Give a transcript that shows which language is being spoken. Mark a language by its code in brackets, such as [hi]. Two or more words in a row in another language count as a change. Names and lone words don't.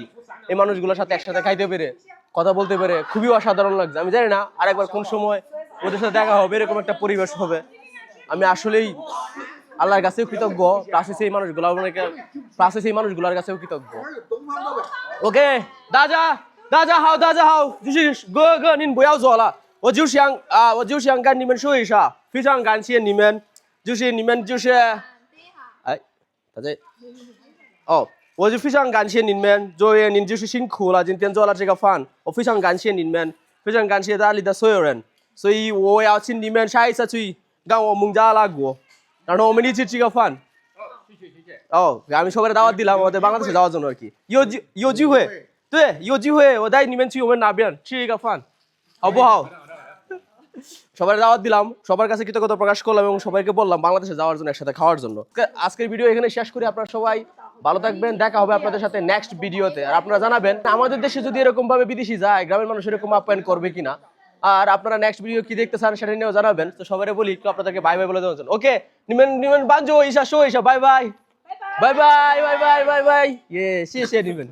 [bn] এই মানুষগুলোর সাথে একসাথে খাইতে পেরে কথা বলতে পেরে খুবই অসাধারণ লাগছে আমি জানি না আরেকবার কোন সময় ওদের সাথে দেখা হবে এরকম একটা পরিবেশ হবে আমি আসলেই আল্লাহর কাছেও কৃতজ্ঞ প্লাস সেই মানুষগুলোর কাছেও কৃতজ্ঞ ওকে দাদা হাও [zh] 就是哥您不要走了我就想跟你们说一下非常感谢你们就是你们就是哎大家哦我就非常感谢你们作为您就是辛苦了今天做了这个饭我非常感谢你们非常感谢大理的所有人所以我要请你们下一次去跟我孟加拉国然后我们一起吃个饭谢谢哦 [bn] আমি সবাই দাওয়াত দিলাম আমাদের বাংলাদেশে যাওয়ার জন্য আর [zh] কি 有机会对有机会我带你们去我们那边吃一个饭好不好 [bn] সবার দাওয়াত দিলাম সবার কাছে কৃতজ্ঞতা প্রকাশ করলাম এবং সবাইকে বললাম বাংলাদেশে যাওয়ার জন্য একসাথে খাওয়ার জন্য আজকের ভিডিও এখানে শেষ করি আপনারা সবাই ভালো থাকবেন দেখা হবে আপনাদের সাথে নেক্সট ভিডিওতে আর আপনারা জানাবেন আমাদের দেশে যদি এরকম ভাবে বিদেশি যায় গ্রামের মানুষ এরকম আপ্যায়ন করবে কিনা আর আপনারা নেক্সট ভিডিও কি দেখতে চান সেটা নিয়েও জানাবেন তো সবাই বলি একটু আপনাদেরকে [en] bye bye [bn] বলে দেওয়ার জন্য ওকে নিমেন বাঞ্জো ঈশা শো ঈশা বাই বাই ইয়ে [zh] 谢谢你们